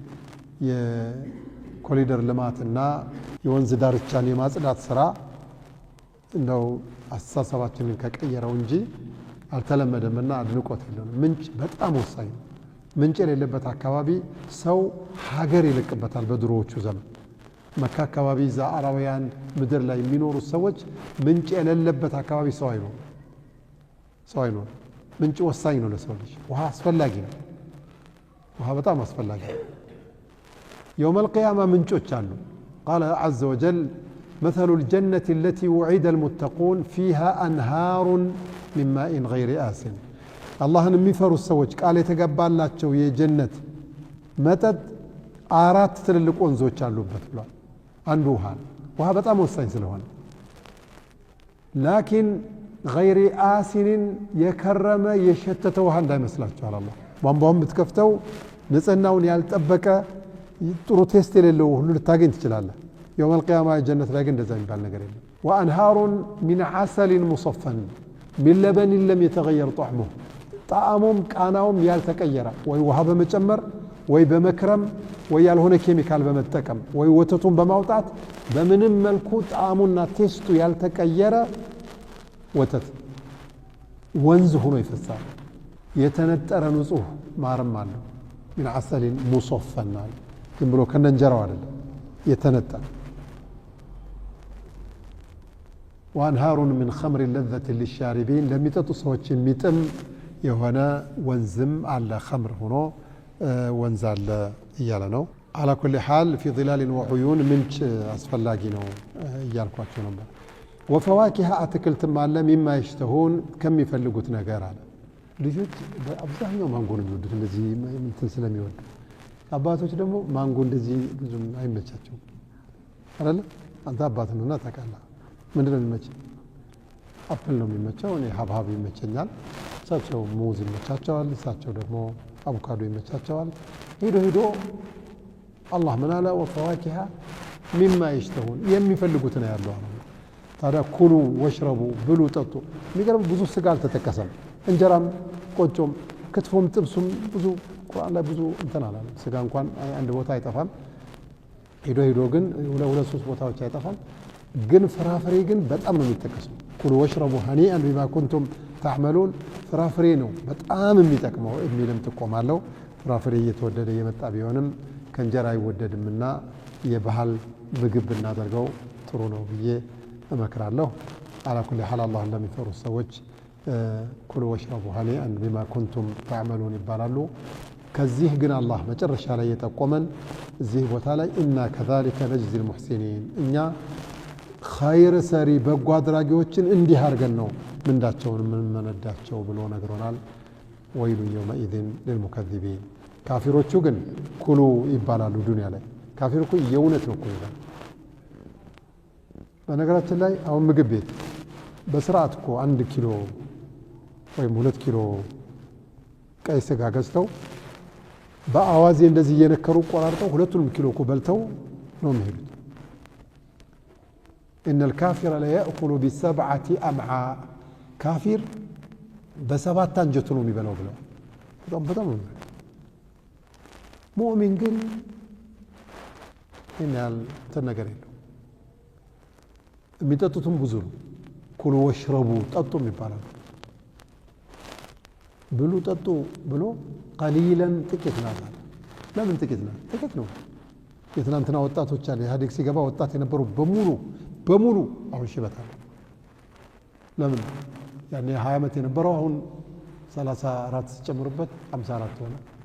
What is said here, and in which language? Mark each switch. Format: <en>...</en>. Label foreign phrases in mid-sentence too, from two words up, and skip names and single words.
<am>የኮሪደር ልማትና የወንዝ ዳርቻን የማጽዳት ስራ እንደው አስተሳሰባችንን ከቀየረው እንጂ አልተለመደምና አድንቆት የለንም ምንጭ በጣም ወሳኝ ምንጭ የሌለበት አካባቢ ሰው ሀገር ይልቅበታል በድሮዎቹ ዘመን መካ አካባቢ ዛአራውያን ምድር ላይ የሚኖሩ ሰዎች ምንጭ የሌለበት አካባቢ ሰው አይኖር ምንጭ ወሳኝ ነው ለሰው ልጅ ውሃ አስፈላጊ ነው ውሃ በጣም አስፈላጊ ነው</am> <ar>يوم القيامة</ar> <am>ምንጮች አሉ</am> <ar>قال عز وجل مثل الجنة التي وعد المتقون فيها أنهار من ماء غير آسن</ar> <am>الله የሚፈሩ ሰዎች ቃል የተገባላቸው የጀነት መጠጥ 4 ትልልቅ ወንዞች አሉበት ብሏል አንዱ ውሃ በጣም ወሳኝ ስለሆነ ላኪን</am> <ar>غير آسن</ar> <am>የከረመ የሸተተ ውሃ እንዳይመስላችሁ አላህ ቧንቧውን ብትከፍተው ንጽህናውን ያልጠበቀ ጥሩ ቴስት የሌለው ሁሉ ልታገኝ ትችላለህ</am> <ar>يوم القيامة الجنة</ar> <am>ላይ ግን እንደዛ የሚባል ነገር የለም</am> <ar>وأنهار من عسل مصفى من لبن لم يتغير طعمه</ar> <am>ጣዕሙም ቃናውም ያልተቀየረ ወይ ውሃ በመጨመር ወይ በመክረም ወይ ያልሆነ ኬሚካል በመጠቀም ወይ ወተቱን በማውጣት በምንም መልኩ ጣዕሙና ቴስቱ ያልተቀየረ ወተት ወንዝ ሆኖ ይፈሳል የተነጠረ ንጹህ ማርም አለው</am> <ar>من عسل مصفى</ar> <am>ዝም ብሎ ከነንጀራው አይደለም የተነጠረ</am> <ar>وأنهار من خمر لذة للشاربين لم يتطو</ar> <am>ሰዎች የሚጥም የሆነ ወንዝም አለ خمر ሆኖ ወንዝ አለ እያለ ነው</am> <ar>على كل حال في ظلال وعيون</ar> <am>ምንጭ አስፈላጊ ነው እያልኳቸው ነበር وفواكه አትክልትም አለ</am> <ar>مما يشتهون</ar> <am>ከሚፈልጉት ነገር አለ ልጆች በአብዛኛው ማንጎ ነው የሚወዱት እንደዚህ እንትን ስለሚወዱ አባቶች ደግሞ ማንጎ እንደዚህ ብዙም አይመቻቸውም አይደል አንተ አባት ነውና ታውቃለህ ምንድነው የሚመቸው አፕል ነው የሚመቸው እኔ ሀብሀብ ይመቸኛል እሳቸው ሙዝ ይመቻቸዋል እሳቸው ደግሞ አቮካዶ ይመቻቸዋል ሄዶ አላህ ምን አለ</am> <ar>وفواكه مما يشتهون</ar> <am>የሚፈልጉት ነው ያለው ታዲያ</am> <ar>كلوا واشربوا</ar> <am>ብሉ ጠጡ የሚገርም ብዙ ስጋ አልተጠቀሰም እንጀራም ቆጮም ክትፎም ጥብሱም ብዙ ቁርአን ላይ ብዙ እንትን አላለም ስጋ እንኳን አንድ ቦታ አይጠፋም ሄዶ ግን ሁለት ሶስት ቦታዎች አይጠፋም ግን ፍራፍሬ ግን በጣም ነው የሚጠቀሰው</am> <ar>كلوا واشربوا هنيئا بما كنتم تعملون</ar> <am>ፍራፍሬ ነው በጣም የሚጠቅመው የሚልም ጥቆማለው ፍራፍሬ እየተወደደ የመጣ ቢሆንም ከእንጀራ አይወደድምና የባህል ምግብ ብናደርገው ጥሩ ነው ብዬ እመክራለሁ</am> <ar>على كل حال</ar> <am>الله እንደሚፈሩ ሰዎች</am> <ar>كلوا واشربوا هنيئا بما كنتم تعملون</ar> <am>ይባላሉ ከዚህ ግን አላህ መጨረሻ ላይ የጠቆመን እዚህ ቦታ ላይ</am> <ar>إنا كذلك نجزي المحسنين</ar> <am>እኛ ኸይር ሰሪ በጎ አድራጊዎችን እንዲህ አድርገን ነው ምንዳቸውን የምንመነዳቸው ብሎ ነግሮናል</am> <ar>ويل يومئذ للمكذبين</ar> <am>ካፊሮቹ ግን ኩሉ ይባላሉ ዱንያ ላይ ካፊር እኮ የእውነት ነው እኮ ይላል በነገራችን ላይ አሁን ምግብ ቤት በስርዓት እኮ 1 ኪሎ ወይም 2 ኪሎ ቀይ ስጋ ገዝተው በአዋዜ እንደዚህ እየነከሩ ቆራርጠው ሁለቱንም ኪሎ እኮ በልተው ነው የሚሄዱት</am> <ar>إن الكافر لا يأكل ب7 أمعاء كافر ب7</ar> <am>አንጀቱ ነው የሚበላው ብለው በጣም ሙእሚን ግን ይናል ተነገር የለው የሚጠጡትም ብዙ ነው</am> <ar>كلوا واشربوا</ar> <am>ጠጡም ይባላል ብሉ ጠጡ ብሎ ቀሊለን ጥቂት ናት ለምን ጥቂት ናት ጥቂት ነው የትናንትና ወጣቶች አለ ኢህአዴግ ሲገባ ወጣት የነበሩ በሙሉ አሁን ሽበታል ለምን ያኔ 20 ዓመት የነበረው አሁን 34 ሲጨምሩበት 54 ሆነ</am>